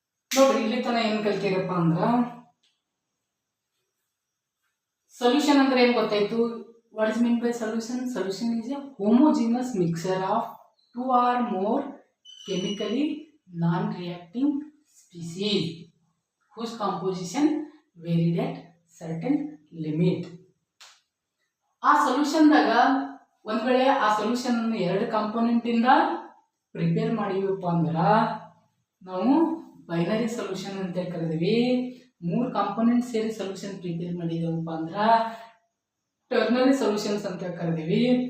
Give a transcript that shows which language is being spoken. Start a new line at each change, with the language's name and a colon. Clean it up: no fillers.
Kannada: ನೋಡ್ರಿ ಇಲ್ಲಿ ತನ ಏನ್ ಕಲ್ತೀರಪ್ಪ ಅಂದ್ರ ಸೊಲ್ಯೂಷನ್ ಅಂದ್ರೆ ಏನ್ ಗೊತ್ತಾಯ್ತು?
English: What is mean by solution? Solution is a homogeneous mixer of 2 or more chemically non-reacting species whose composition varied at certain limit.
Kannada: ಆ ಸೊಲ್ಯೂಷನ್ ದಾಗ ಒಂದ್ ವೇಳೆ ಆ ಸೊಲ್ಯೂಷನ್ ಅನ್ನು 2 ಕಾಂಪೋನೆಂಟ್ ಇಂದ ಪ್ರಿಪೇರ್ ಮಾಡಿವಪ್ಪ ಅಂದ್ರ ನಾವು ಬೈನರಿ ಸೊಲ್ಯೂಷನ್ ಅಂತ ಕರೆದಿವಿ. 3 ಕಾಂಪೋನೆಂಟ್ ಸೇರಿ ಸೊಲ್ಯೂಷನ್ ಪ್ರಿಪೇರ್ ಮಾಡಿದೆವಪ್ಪ ಅಂದ್ರ ಟರ್ನರಿ ಸೊಲ್ಯೂಷನ್ಸ್ ಅಂತ ಕರೆದಿವಿ.